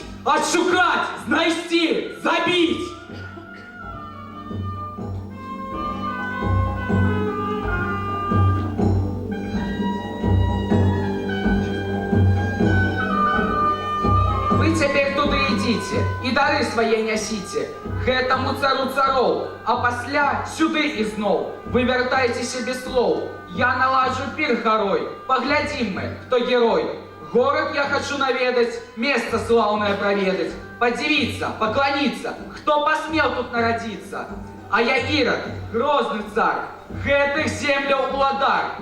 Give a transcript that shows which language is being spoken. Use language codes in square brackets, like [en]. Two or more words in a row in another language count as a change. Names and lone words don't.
[be] Адшукаць, знайсці, забіць! Вы цяпер туды ідзіце і дары свае нясіце гэтаму цару цароў, а пасля сюды ізноў. Вы вяртайцеся без слоў. Я наладжу пір гарой. Паглядзім мы, хто герой. [ru] Город я хочу наведать, место славное проведать, подивиться, поклониться, кто посмел тут народиться. А я Ирод, грозный царь, [be] гэтых земляў уладар.